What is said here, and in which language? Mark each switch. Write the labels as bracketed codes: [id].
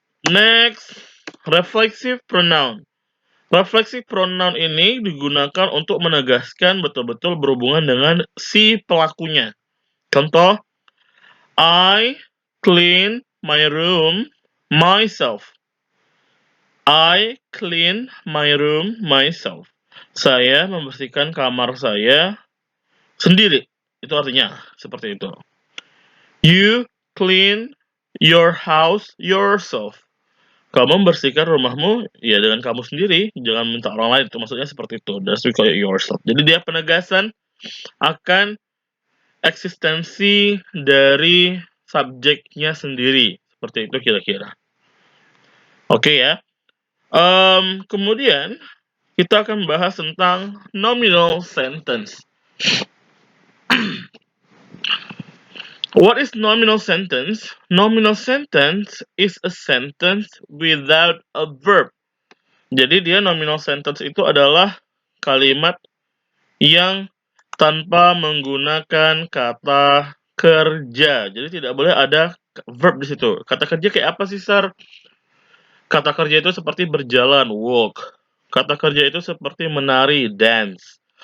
[id] Next, reflexive pronoun. Reflexive pronoun ini digunakan untuk menegaskan betul-betul berhubungan dengan si pelakunya. Contoh, I [en] clean my room myself. I clean my room myself. [id] Saya membersihkan kamar saya sendiri. Itu artinya seperti itu. [en] You clean your house yourself. [id] Kamu membersihkan rumahmu ya dengan kamu sendiri, jangan minta orang lain. Itu maksudnya seperti itu. [en] That's we call it yourself. [id] Jadi dia penegasan akan eksistensi dari subjeknya sendiri. Seperti itu kira-kira. Oke ya. Kemudian kita akan bahas tentang nominal sentence. [en] What is nominal sentence? Nominal sentence is a sentence without a verb. [id] Jadi dia nominal sentence itu adalah kalimat yang tanpa menggunakan kata kerja. Jadi tidak boleh ada verb di situ. Kata kerja kayak apa sih, Sar? Kata kerja itu seperti berjalan, walk. Kata kerja itu seperti menari, dance.